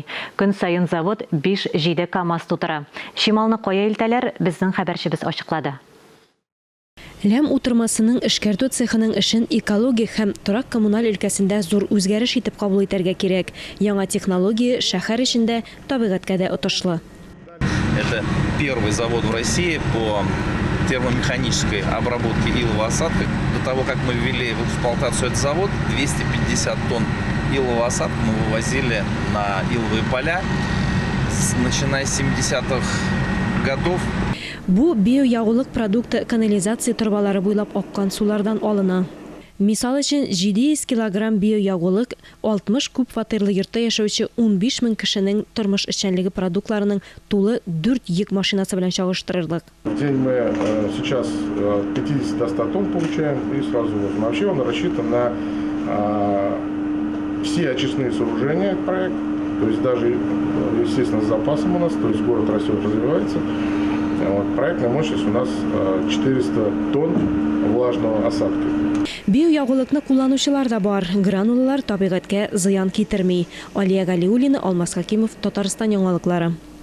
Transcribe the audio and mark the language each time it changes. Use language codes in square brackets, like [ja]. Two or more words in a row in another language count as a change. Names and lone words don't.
[tt] Көн сайын завод 5-7 КАМАЗ тутыра. Шималны кая илтәләр, безнең хәбәрчебез ачыклады. Ләм утырмасының эшкәртү цехының эшен экология һәм торак коммуналь өлкәсендә зур үзгәреш итеп кабул итәргә кирәк. Яңа технология шәһәр эчендә табигатькә дә отышлы. [ru] Это первый завод в России по термомеханической обработке илового осадка. До того, как мы ввели в эксплуатацию этот завод, 250 тонн илового осадка мы вывозили на иловые поля, начиная с 70-х годов. [tt] Бу биоягулык продукты канализация торбалары буйлап аккан сулардан алына. Мисал өчен 700 килограмм биоягулык 60 күп фатирлы йортта яшәүче 15 мең кешенең тормыш эшчәнлеге продуктларының тулы 4 йөк машинасы белән чагыштырырлык. [ru] В день мы сейчас 50 до 100 тонн получаем и сразу возим. Вообще он рассчитан на все очистные сооружения, этот проект. То есть даже, естественно, с запасом у нас, то есть город растет, развивается. Вот, проектная мощность у нас 400 тонн влажного осадка. [tt] Биоягулыкны кулланучылар да бар. Гранулалар табигатькә зыян китерми. Алия Галиуллина, Алмаз Хакимов, Татарстан яңалыклары.